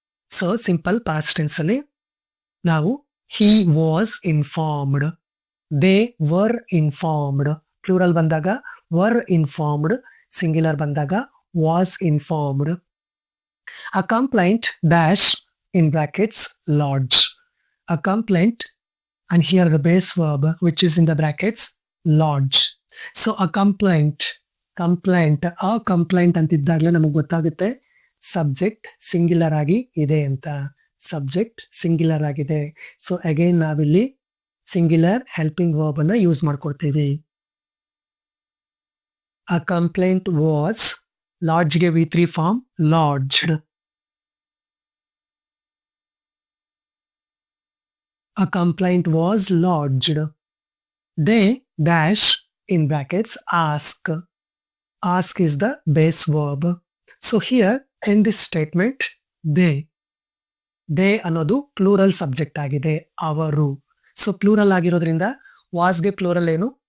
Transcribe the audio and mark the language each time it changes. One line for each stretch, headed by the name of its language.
English: So simple past tense ಅಲ್ಲಿ ನಾವು he was informed, they were informed. Plural ಬಂದಾಗ were informed, singular ಬಂದಾಗ was informed. A complaint dash in brackets lodge. A complaint and here the base verb which is in the brackets lodge.
Kannada: So a complaint, complaint, ಆ complaint ಅಂತಿದ್ದಾಗಲೇ ನಮಗೆ ಗೊತ್ತಾಗುತ್ತೆ subject singular ಆಗಿ ಇದೆ ಅಂತ. Subject singular ಆಗಿದೆ. So again ನಾವಿಲ್ಲಿ singular helping verb ಅನ್ನ use ಮಾಡ್ಕೊಳ್ತೀವಿ.
English: A complaint was, lodge ಗೆ V3 form lodged. A complaint was lodged. They dash in brackets ask. Ask is the base verb. So here in this statement they
Kannada: ಅನ್ನೋದು plural subject ಆಗಿದೆ, ಅವರು. So plural ಆಗಿರೋದ್ರಿಂದ ವಾಸ್ಗೆ plural ಏನು?